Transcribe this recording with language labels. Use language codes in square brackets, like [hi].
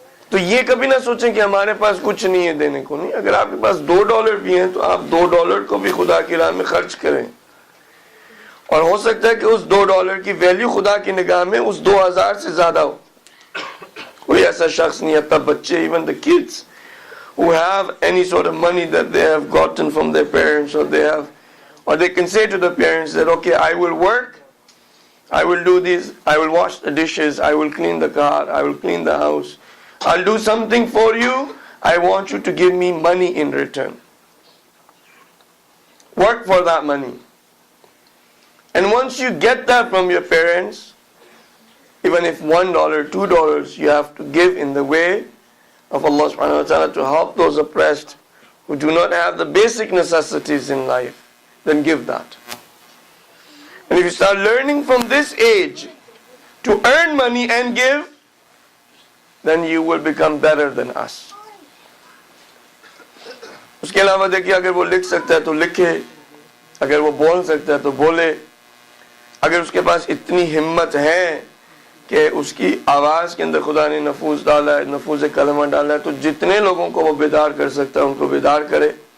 [ur] تو یہ کبھی نہ سوچیں کہ ہمارے پاس کچھ نہیں ہے دینے کو. نہیں، اگر آپ کے پاس $2 بھی ہیں تو آپ $2 کو بھی خدا کی راہ میں خرچ کریں. اور ہو سکتا ہے کہ اس $2 کی ویلیو خدا کی نگاہ میں اس 2000 سے زیادہ ہو. کوئی ایسا شخص نہیں، حتیٰ بچے، [en] even the kids who have any sort of money that they have gotten from their parents, or they can say to the parents that, okay, I will work, I will do this, I will wash the dishes, I will clean the car, I will clean the house, I'll do something for you, I want you to give me money in return. Work for that money. And once you get that from your parents, even if $1, $2 you have to give in the way of Allah subhanahu wa ta'ala to help those oppressed who do not have the basic necessities in life, then give that. And if you start learning from this age to earn money and give, then you will become better than us. [ur] اس کے علاوہ دیکھیے، اگر وہ لکھ سکتا ہے تو لکھے، اگر وہ بول سکتا ہے تو بولے. اگر اس کے پاس اتنی ہمت ہے کہ اس کی آواز کے اندر خدا نے نفوذ ڈالا ہے، نفوذ کلمہ ڈالا ہے، تو جتنے لوگوں کو وہ بیدار کر سکتا ہے ان کو بیدار کرے.